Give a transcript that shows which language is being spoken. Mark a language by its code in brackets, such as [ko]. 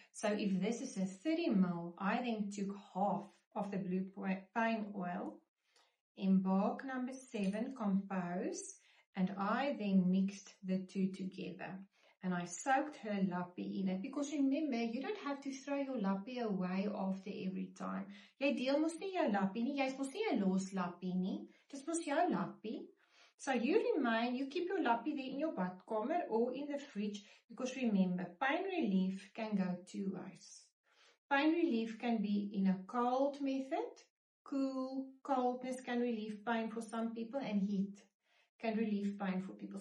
[en] So if this is a 30 ml, I then took half of the blue pine oil, Embark number 7, Compose, and I then mixed the two together. And I soaked her lappy in it, because remember, you don't have to throw your lappy away after every time. [af] Jy deel mos nie jou lappy nie, jy's mos nie 'n los lappy nie, dis mos jou lappy. [en] So you keep your lappy there in your badkamer or in the fridge, because remember, pain relief can go two ways. Pain relief can be in a cold method. Coldness can relieve pain for some people, and heat can relieve pain for people.